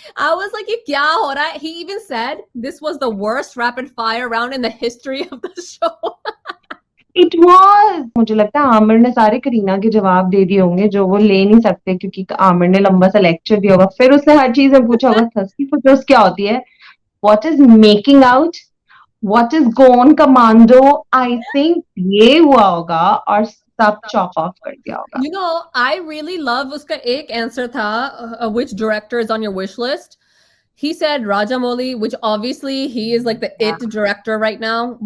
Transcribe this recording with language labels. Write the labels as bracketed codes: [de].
[en] I was like [hi] ये क्या हो रहा है? [en] He even said this was the worst rapid fire round in the history of the show. It was. [hi] मुझे लगता है आमिर ने सारे करीना के जवाब दे दिए होंगे जो वो ले नहीं सकते क्योंकि आमिर ने लंबा सा लेक्चर दिया होगा. फिर उसने हर चीज में पूछा होगा थर्स्टी फोटोज क्या होती है, [en] what is making out, what is gone commando. [hi] I think ये हुआ होगा और सब [en] chop off [hi] कर दिया होगा. [en] You know, I really love [hi] उसका एक [en] answer था which director is on your wish list. He said Rajamouli, which obviously he is like the it director right now.